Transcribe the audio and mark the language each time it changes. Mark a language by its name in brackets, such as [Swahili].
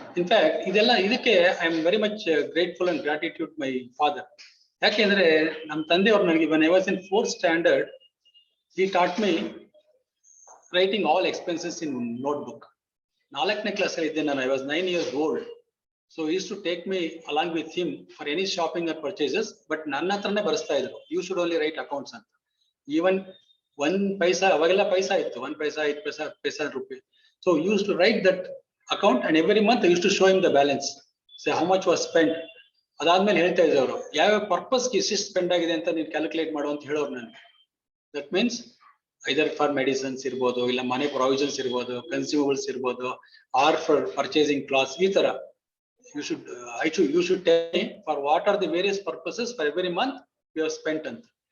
[Kannada] In fact ಇದಕ್ಕೆ [English] I am very much grateful and gratitude my father. [Kannada] ಯಾಕೆಂದ್ರೆ ನಮ್ಮ ತಂದೆಯವ್ರು ನನಗೆ [English] when I was in 4th standard, he taught me writing all expenses in notebook. [Kannada] 4ನೇ class ಅಲ್ಲಿ ಇದ್ದೆ ನಾನು, [English] I was 9 years old. So he used to take me along with him for any shopping or purchases, but [Kannada] ನನ್ನ ಹತ್ರನೇ ಬರೆಸ್ತಾ ಇದ್ರು, [English] you should only write accounts ಅಂತ. [Kannada] Even 1 ಪೈಸಾ, ಅವಾಗೆಲ್ಲ ಪೈಸಾ ಇತ್ತು, 1 ಪೈಸಾ, 5 ಪೈಸಾ, ಪೈಸಾ ರೂಪಾಯಿ. [English] So he used to write that account and every month I used to show him the balance, say how much was spent. [Kannada] ಅದಾದ್ಮೇಲೆ ಹೇಳ್ತಾ ಇದ್ರು ಅವರು, ಯಾವ ಪರ್ಪಸ್ಗೆ ಇಷ್ಟು ಸ್ಪೆಂಡ್ ಆಗಿದೆ ಅಂತ ನೀನು ಕ್ಯಾಲ್ಕುಲೇಟ್ ಮಾಡು ಅಂತ ಹೇಳೋರು ನನಗೆ. [English] that means either for medicines [Kannada] ಇರ್ಬೋದು, ಇಲ್ಲ ಮನೆ ಪ್ರಾವಿಷನ್ಸ್ ಇರ್ಬೋದು, ಕನ್ಸ್ಯೂಮಬಲ್ಸ್ ಇರ್ಬೋದು, [English] Or for purchasing clothes, ಈ ತರ you should tell me for what are the various purposes for every month you have spent ಅಂತ.